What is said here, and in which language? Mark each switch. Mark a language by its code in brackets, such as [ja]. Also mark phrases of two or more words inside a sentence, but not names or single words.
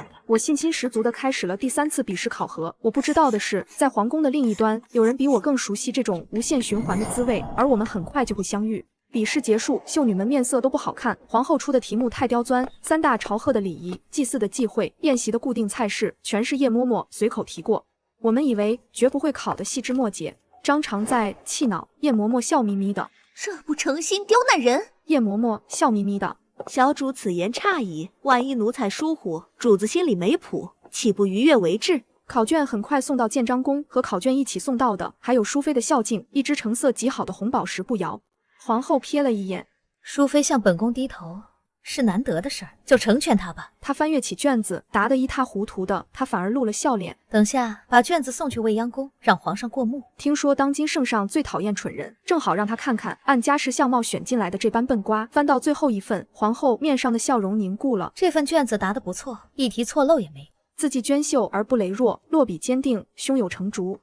[zh] 我信心十足地開始了第3次筆試考核。我不知道的是，在皇宮的另一端，有人比我更熟悉這種無限循環的滋味，而我們很快就會相遇。筆試結束，秀女們面色都不好看。皇后出的題目太刁鑽，3大朝賀的禮儀、祭祀的忌諱、宴席的固定菜式，全是葉嬤嬤隨口提過。我們以為絕不會考的細枝末節，張常在氣惱。葉嬤嬤笑眯眯的，這不成心刁難人。葉嬤嬤笑眯眯的，小主此言差矣，萬一奴才疏忽，主子心裡沒譜，豈不逾越為制？考卷很快送到建章宮，和考卷一起送到的還有淑妃的孝敬，一隻成色極好的紅寶石步搖。皇后瞥了一眼，淑妃向本宮低頭是難得的事兒，就成全她吧。她翻閱起卷子，答得一塌糊塗的，她反而露了笑臉。等下把卷子送去未央宮，讓皇上過目。聽說當今聖上最討厭蠢人，正好讓他看看按家世相貌選進來的這般笨瓜。翻到最後一份，皇後面上的笑容凝固了。這份卷子答得不錯，一題錯漏也沒有。字跡娟秀而不羸弱，落筆堅定，胸有成竹。